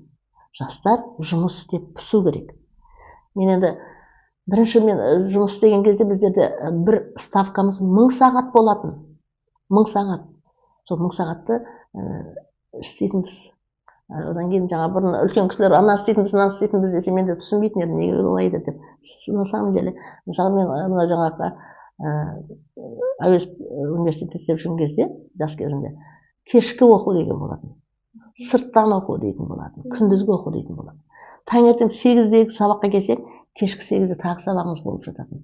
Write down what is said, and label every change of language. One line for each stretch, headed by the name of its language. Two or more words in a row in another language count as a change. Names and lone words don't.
Kazakh: Жастар жұмыс істеп пісу керек. Мен енді бірінші мен жұмыс істеген кезде біздерде бір ставкамыз 1000 сағат болатын. 1000 сағат. Сол 1000 сағатты істейтінбіз. Одан кейін жаңа бұрын үлкен кісілер ана істейтінбіз, мына істейтінбіз десе, мен де түсінбейтін едім, неге олай деп.
Russian: На самом деле,
Kazakh: мысалы мен мына жаңағы әуезов университетте істеп жүрген кезде, жас кезімде, кешкі оқу деген болатын. Сырттан оқу дейтін болатын, күндізгі оқу дейтін болатын. Таңертең 8-дегі сабаққа келсек, кешкі 8-де тағы сабағымыз болып жататын.